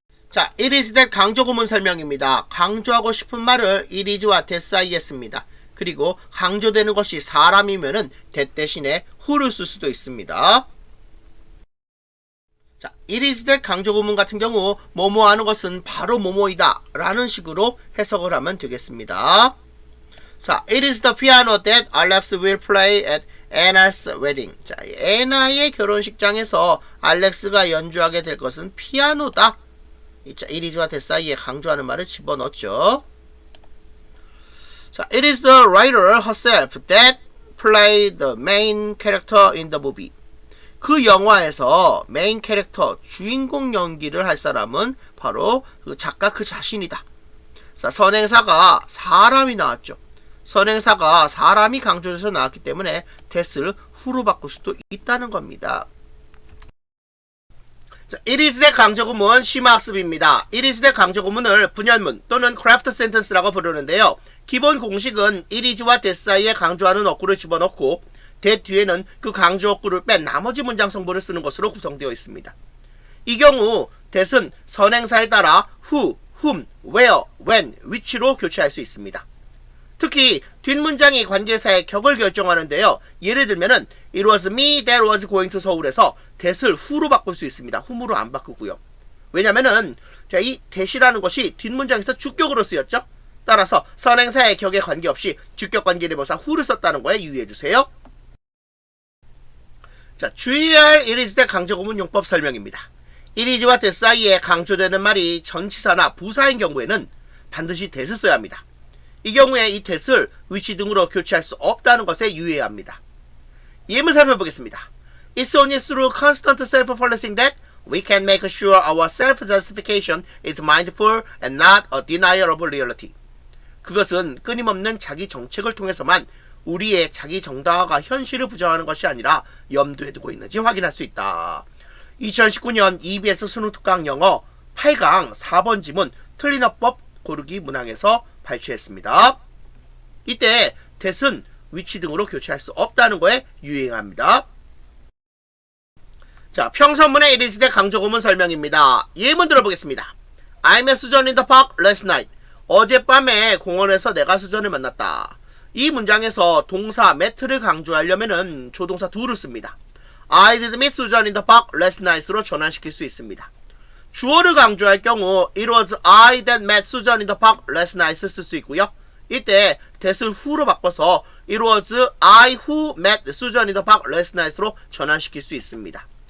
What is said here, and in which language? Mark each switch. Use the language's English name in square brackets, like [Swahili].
[Korean] 자, it is that 강조구문 설명입니다. 강조하고 싶은 말을 it이s와 that 사이에 씁니다. 그리고 강조되는 것이 사람이면은 that 대신에 who를 쓸 수도 있습니다. 자, it is that 강조구문 같은 경우 뭐뭐 하는 것은 바로 뭐뭐이다 라는 식으로 해석을 하면 되겠습니다. [English] 자, it is the piano that Alex will play at Anna's wedding. [Korean] 자, 애나의 결혼식장에서 알렉스가 연주하게 될 것은 피아노다. 자, it is와 that 사이에 강조하는 말을 집어넣었죠. [English] 자, it is the writer herself that played the main character in the movie. [Korean] 그 영화에서 메인 캐릭터 주인공 연기를 할 사람은 바로 그 작가 그 자신이다. 자, 선행사가 사람이 나왔죠. 선행사가 사람이 강조돼서 나왔기 때문에 that을 who로 바꿀 수도 있다는 겁니다. 자, it is that 강조구문 심화학습입니다. it is that 강조구문을 분열문 또는 craft sentence라고 부르는데요. 기본 공식은 it is와 that 사이에 강조하는 어구를 집어넣고 that 뒤에는 그 강조 어구를 뺀 나머지 문장 성분을 쓰는 것으로 구성되어 있습니다. 이 경우 that은 선행사에 따라 who, whom, where, when, which로 교체할 수 있습니다. 특히 뒷문장이 관계사의 격을 결정하는데요. 예를 들면은 [English] it was me that was going to 서울에서 that을 who로 [Korean] 바꿀 수 있습니다. whom으로 안 바꾸고요. 왜냐면은 자, 이 that이라는 것이 뒷문장에서 주격으로 쓰였죠. 따라서 선행사의 격에 관계없이 주격 관계대명사 who를 썼다는 거에 유의해주세요. 자, 주의해야 할 it is that 강조구문 용법 설명입니다. it is와 that 사이에 강조되는 말이 전치사나 부사인 경우에는 반드시 that을 써야 합니다. 이 경우에 이 that을 which 등으로 교체할 수 없다는 것에 유의해야 합니다. 예문 살펴보겠습니다. [English] It's only through constant self-policing that we can make sure our self-justification is mindful and not a denial of reality. [Korean] 그것은 끊임없는 자기 정책을 통해서만 우리의 자기 정당화가 현실을 부정하는 것이 아니라 염두에 두고 있는지 확인할 수 있다. 2019년 EBS 수능 특강 영어 8강 4번 지문 틀린 어법 고르기 문항에서 발췌했습니다. 이때 that은 which 등으로 교체할 수 없다는 거에 유의합니다. 자, 평서문의 it is that 강조구문 설명입니다. 예문 들어보겠습니다. [English] I met Susan in the park last night. [Korean] 어젯밤에 공원에서 내가 수전을 만났다. 이 문장에서 동사 met를 강조하려면은 조동사 do를 씁니다. [English] I did meet Susan in the park last night으로 [Korean] 전환시킬 수 있습니다. 주어를 강조할 경우 [English] it was I that met Susan in the park last night을 [Korean] 쓸 수 있고요. 이때 [English] that을 who로 바꿔서 it was I who met Susan in the park last night으로 [Korean] 전환시킬 수 있습니다.